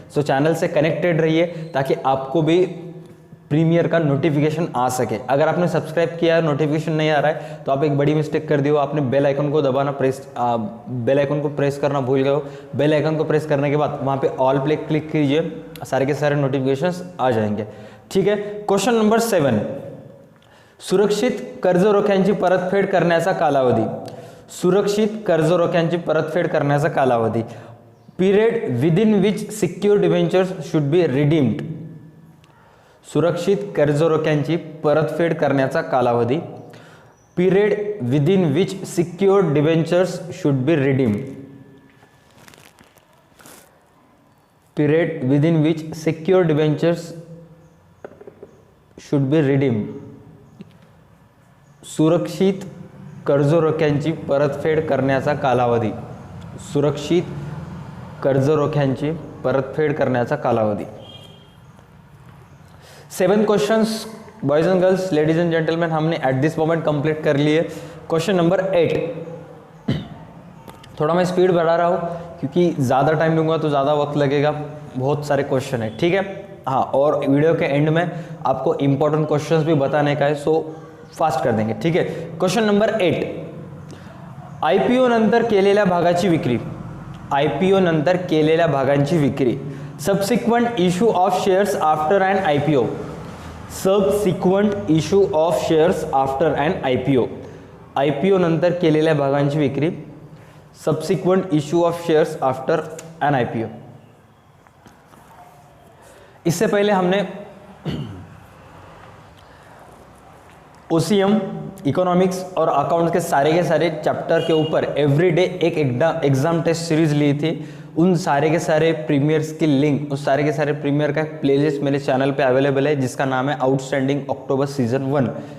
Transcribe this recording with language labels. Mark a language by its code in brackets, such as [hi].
[hi] सो channel से connected रहिए ताकि आपको भी प्रीमियर का नोटिफिकेशन आ सके। अगर आपने सब्सक्राइब किया है, नोटिफिकेशन नहीं आ रहा है, तो आप एक बड़ी मिस्टेक कर दी हो, आपने बेल आइकन को दबाना बेल आइकन को प्रेस करना भूल गए हो। बेल आइकन को प्रेस करने के बाद वहाँ पे ऑल पे क्लिक कीजिए, सारे के सारे नोटिफिकेशंस आ जाएंगे, ठीक है। [mr] क्वेश्चन नंबर 7, सुरक्षित कर्ज रोख्यांची परतफेड करण्याचा कालावधी। सुरक्षित कर्ज रोख्यांची परतफेड करण्याचा कालावधी। [en] Period within which secure debentures should be redeemed. [mr] सुरक्षित कर्ज रोख्यांची परतफेड करण्याचा कालावधी। [en] Period within which secured debentures should be redeemed. Period within which secured debentures should be redeem, [mr] सुरक्षित कर्ज रोख्यांची परतफेड करण्याचा कालावधी, सुरक्षित कर्ज रोख्यांची परतफेड करण्याचा कालावधी। [hi] 7 questions [en] boys and girls, ladies and gentleman, [hi] हमने [en] at this moment [hi] कंप्लीट कर लिए। क्वेश्चन नंबर 8, थोड़ा मैं स्पीड बढ़ा रहा हूँ क्योंकि ज़्यादा टाइम लूँगा तो ज़्यादा वक्त लगेगा, बहुत सारे क्वेश्चन है, ठीक है। हाँ, और वीडियो के एंड में आपको इंपॉर्टेंट क्वेश्चंस भी बताने का है, सो फास्ट कर देंगे, ठीक है। [en] question number 8, [mr] IPO नंतर केलेल्या भागाची विक्री, IPO नंतर केलेल्या भागांची विक्री, [en] Subsequent issue of shares after and IPO, subsequent issue of shares after and IPO, IPO नंतर केलेल्या भागांची विक्री, subsequent issue of shares after an IPO। [hi] इससे पहले हमने OCM, इकोनॉमिक्स और अकाउंट्स के सारे चैप्टर के ऊपर एवरीडे एक एग्जाम टेस्ट सीरीज ली थी। उन सारे के सारे प्रीमियर्स की लिंक, उस सारे के सारे प्रीमियर का प्लेलिस्ट मेरे चैनल पे अवेलेबल है जिसका नाम है आउटस्टैंडिंग अक्टूबर सीजन 1।